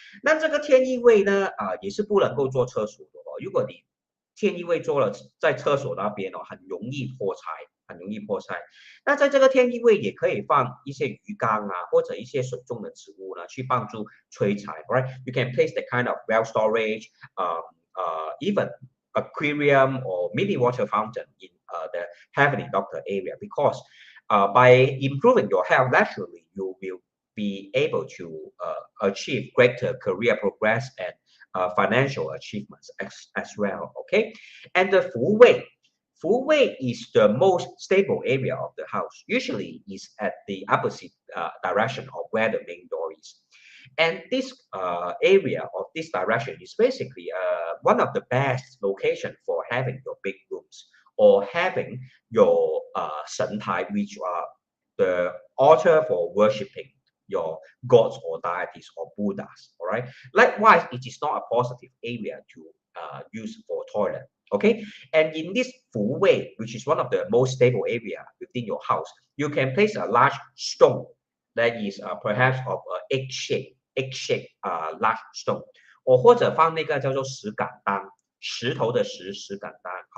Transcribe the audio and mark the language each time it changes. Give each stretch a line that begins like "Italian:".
Chinese: 那这个天意位呢也是不能够做厕所的哦，如果你天意位做了在厕所那边很容易破财，很容易破财。那在这个天意位也可以放一些鱼缸或者一些水中的植物呢，去帮助催财。
English: Right? You can place the kind of well storage, even aquarium or mini water fountain in the heavenly doctor area, because by improving your health naturally, you will be able to achieve greater career progress and financial achievements as well. Okay, and the Fu Wei is the most stable area of the house. Usually, is at the opposite direction of where the main door is. And this area of this direction is basically one of the best location for having your big rooms or having your Shen Tai, which are the altar for worshipping your gods or deities or Buddhas. All right. Likewise, it is not a positive area to use for toilet. Okay. And in this Fu Wei, which is one of the most stable area within your house, you can place a large stone that is perhaps of egg shape large stone，
Chinese: 或者放那个叫做石敢当，石头的石敢当